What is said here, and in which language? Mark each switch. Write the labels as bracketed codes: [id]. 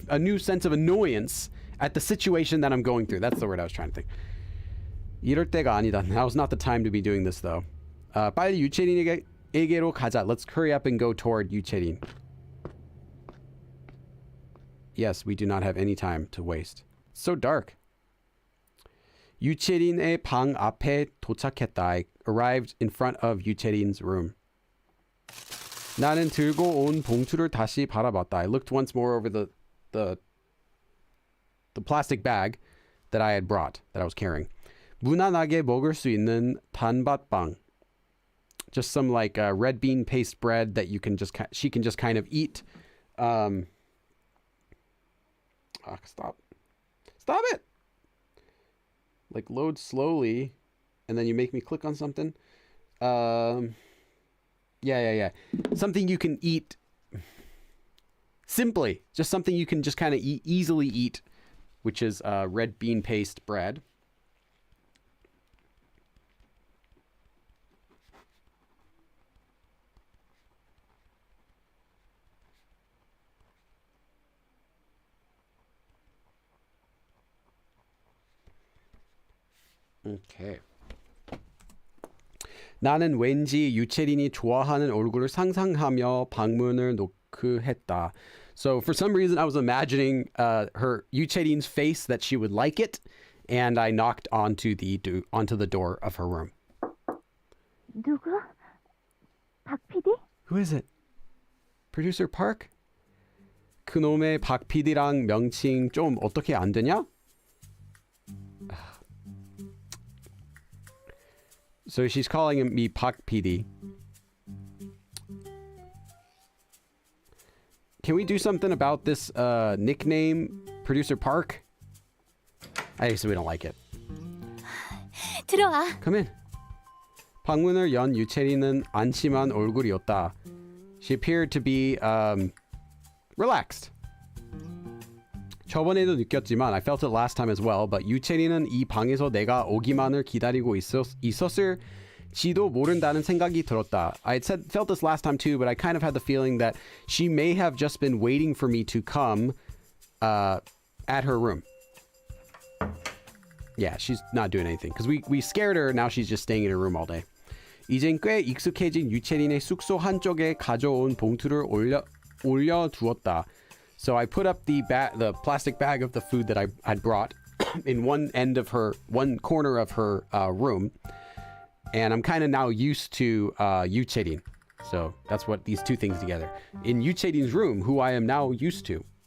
[en] A new sense of annoyance at the situation that I'm going through. That's the word I was trying to think. [ko] 이럴 때가 아니다. [en] Now's not the time to be doing this though. [ko] 빨리 유채린에게로 가자. [en] Let's hurry up and go toward 유채린. Yes, we do not have any time to waste. It's so dark. [ko] 유채린의 방 앞에 도착했다. [en] I arrived in front of 유채린's room. [ko] 나는 들고 온 봉투를 다시 바라봤다. [en] I looked once more over the plastic bag that I had brought, that I was carrying. [ko] 무난하게 먹을 수 있는 단팥빵. [en] Just some like red bean paste bread that she can just kind of eat. Stop it. Like load slowly and then you make me click on something. Yeah. Something you can eat simply. Just something you can just kind of easily eat, which is red bean paste bread. Okay. [ko] 나는 왠지 유채린이 좋아하는 얼굴을 상상하며 방문을 노크했다. [en] So for some reason I was imagining her 유채린's face, that she would like it, and I knocked onto the door of her room. [ko] 누구? 박 PD? [en] Who is it? Producer Park? [ko] 그놈의 박 PD랑 명칭 좀 어떻게 안 되냐? [en] So she's calling me Pak PD. Can we do something about this nickname, Producer Park? I guess we don't like it. [ko] 들어와. [en] Come in. [ko] 방문을 연 유채리는 안심한 얼굴이었다. [en] She appeared to be relaxed. [ko] 저번에도 느꼈지만 [en] I felt it last time as well. [ko] But 유채리는 이 방에서 내가 오기만을 기다리고 있었을지도 모른다는 생각이 들었다. [en] I had felt this last time too, but I kind of had the feeling that she may have just been waiting for me to come at her room. Yeah, she's not doing anything because we scared her. Now she's just staying in her room all day. [ko] 이젠 꽤 익숙해진 유채린의 숙소 한쪽에 가져온 봉투를 올려두었다. [en] So I put up the plastic bag of the food that I had brought in one corner of her room, and I'm kind of now used to 유채린. So that's what these two things together. In 유채린's room, who I am now used to.